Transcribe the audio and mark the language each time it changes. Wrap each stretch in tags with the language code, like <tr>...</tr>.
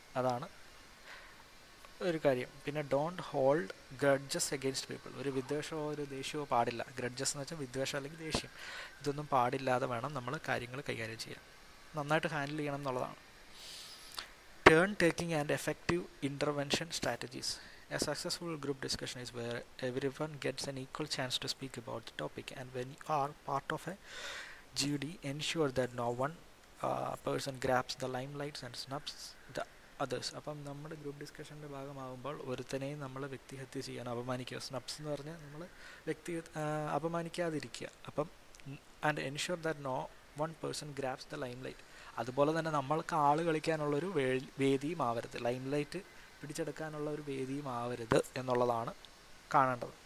<ml>അതാണ് ഒരു കാര്യം. പിന്നെ</ml> <en>Don't hold grudges against people.</en> <ml>ഒരു വിദ്വേഷമോ ഒരു ദേഷ്യമോ പാടില്ല. ഗ്രഡ്ജസ് എന്ന് വെച്ചാൽ വിദ്വേഷം അല്ലെങ്കിൽ ദേഷ്യം, ഇതൊന്നും പാടില്ലാതെ വേണം നമ്മൾ കാര്യങ്ങൾ കൈകാര്യം ചെയ്യാൻ. നന്നായിട്ട് ഹാൻഡിൽ ചെയ്യണം എന്നുള്ളതാണ്.</ml> <en>Turn taking and effective intervention strategies. A successful group discussion is where everyone gets an equal chance to speak about the topic, and when you are part of a GD, ensure that no one person grabs the limelight and snubs the others.</en> <ml>അപ്പം നമ്മുടെ group ഡിസ്കഷൻ്റെ ഭാഗമാകുമ്പോൾ ഒരുത്തനെയും നമ്മൾ വ്യക്തിഹത്യ ചെയ്യാൻ അപമാനിക്കുക. സ്നബ്സ് എന്ന് പറഞ്ഞാൽ നമ്മൾ അപമാനിക്കാതിരിക്കുക.</ml> <en>അപ്പം and ensure that no one person grabs the limelight.</en> <ml>അതുപോലെ തന്നെ നമ്മൾക്ക് ആൾ കളിക്കാനുള്ളൊരു വേദിയും ആവരുത്, ലൈംലൈറ്റ് പിടിച്ചെടുക്കാനുള്ള ഒരു വേദിയും ആവരുത് എന്നുള്ളതാണ് കാണേണ്ടത്.</ml>